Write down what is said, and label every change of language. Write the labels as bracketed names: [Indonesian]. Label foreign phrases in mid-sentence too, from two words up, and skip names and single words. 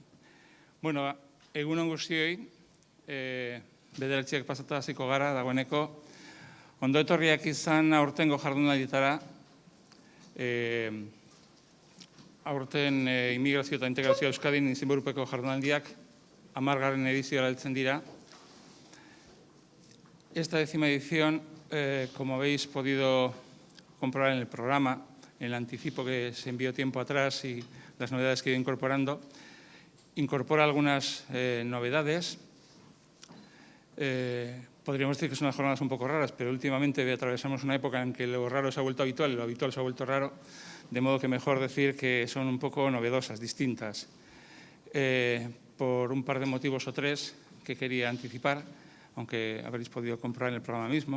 [Basque] Bueno, egunon guztioi, bederatziak pasata hasiko gara, dagoeneko. Ondo etorriak izan aurtengo jardunaldietara, aurten Inmigrazio eta Integrazio Euskadin izenburupeko jardunaldiak 10. edizioa heltzen dira. [Spanish] Esta 10ª edición, como habéis podido comprobar en el programa, en el anticipo que se envió tiempo atrás y las novedades que he ido incorporando, incorpora algunas novedades. Podríamos decir que son unas jornadas un poco raras, pero últimamente atravesamos una época en que lo raro se ha vuelto habitual y lo habitual se ha vuelto raro, de modo que mejor decir que son un poco novedosas, distintas, por un par de motivos o tres que quería anticipar, aunque habréis podido comprobar en el programa mismo.